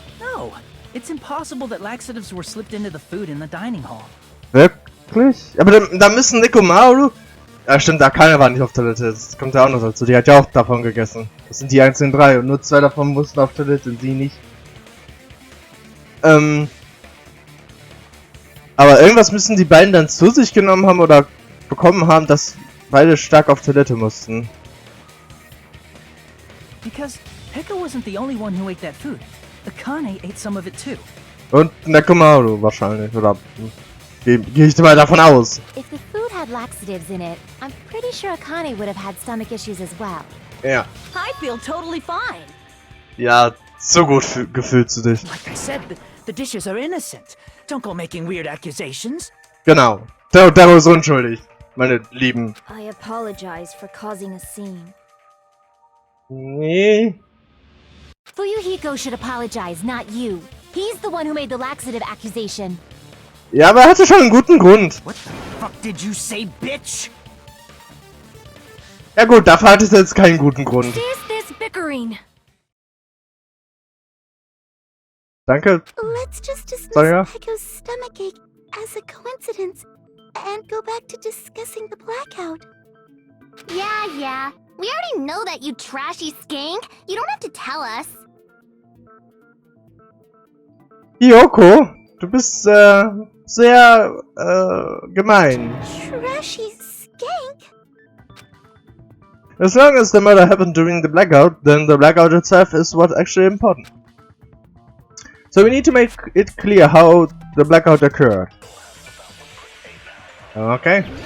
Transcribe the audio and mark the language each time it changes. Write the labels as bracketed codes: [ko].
[en] No, it's impossible that laxatives were slipped into the food in the dining hall. [de] Wirklich? Aber da müssen Nico Maru... Ja stimmt, Akane war nicht auf Toilette. Das kommt ja auch noch dazu. Die hat ja auch davon gegessen. Das sind die einzigen drei. Und nur zwei davon mussten auf Toilette und sie nicht. Aber irgendwas müssen die beiden dann zu sich genommen haben oder bekommen haben, dass beide stark auf Toilette mussten. [en] Because Pekka wasn't the only one who ate that food. Akane ate some of it too. [de] Und Nekomaru wahrscheinlich, oder gehe ich mal davon aus. [en] If the food had laxatives in it, I'm pretty sure Akane would have had stomach issues as well. [de] Ja. [en] I feel totally fine. [de] Ja, so gut gefühlt zu dich. [en] Like I said, the dishes are innocent. Don't go making weird accusations. [de] Genau. Taro ist unschuldig, meine Lieben. [en] I apologize for causing a scene. [de] Nee. [en] Fuyuhiko should apologize, not you. He's the one who made the laxative accusation. [de] Ja, aber er hatte schon einen guten Grund. [en] What the fuck did you say, bitch? [de] Ja gut, dafür hat es jetzt keinen guten Grund. [en] Cease this bickering. [de] Danke. [en] Let's just dismiss Sonja? Pecco's stomachache as a coincidence and go back to discussing the blackout. Yeah. We already know that, you trashy skank. You don't have to tell us. [de] Hiyoko, du bist sehr gemein. [en] Trashy skank? As long as the murder happened during the blackout, then the blackout itself is what's actually important. So we need to make it clear how the blackout occurred. Okay.